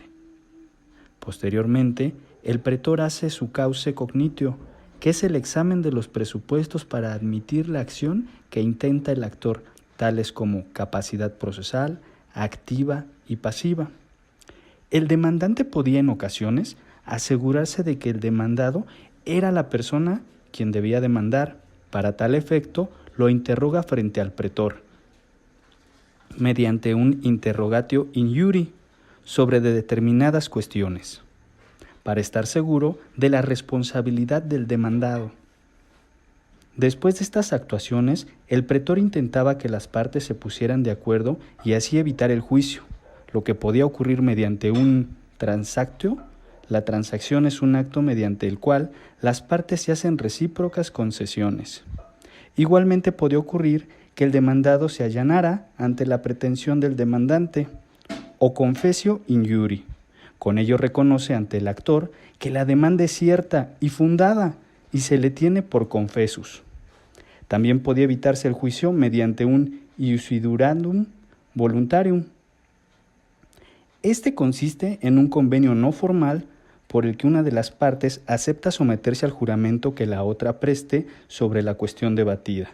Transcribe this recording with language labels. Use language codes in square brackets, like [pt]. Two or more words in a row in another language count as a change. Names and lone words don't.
[es] Posteriormente, el pretor hace su [la] causa cognitio, [es] que es el examen de los presupuestos para admitir la acción que intenta el actor, tales como capacidad procesal, activa y pasiva. El demandante podía en ocasiones asegurarse de que el demandado era la persona quien debía demandar. Para tal efecto, lo interroga frente al pretor, mediante un [la] interrogatio in iure [es] sobre determinadas cuestiones, para estar seguro de la responsabilidad del demandado. Después de estas actuaciones, el pretor intentaba que las partes se pusieran de acuerdo y así evitar el juicio, lo que podía ocurrir mediante un transactio. La transacción es un acto mediante el cual las partes se hacen recíprocas concesiones. Igualmente podía ocurrir que el demandado se allanara ante la pretensión del demandante, o [la] confessio injuri. [es] Con ello reconoce ante el actor que la demanda es cierta y fundada y se le tiene por confessus. También podía evitarse el juicio mediante un [la] iusidurandum voluntarium. [es] Este consiste en un convenio no formal por el que una de las partes acepta someterse al juramento que la otra preste sobre la cuestión debatida.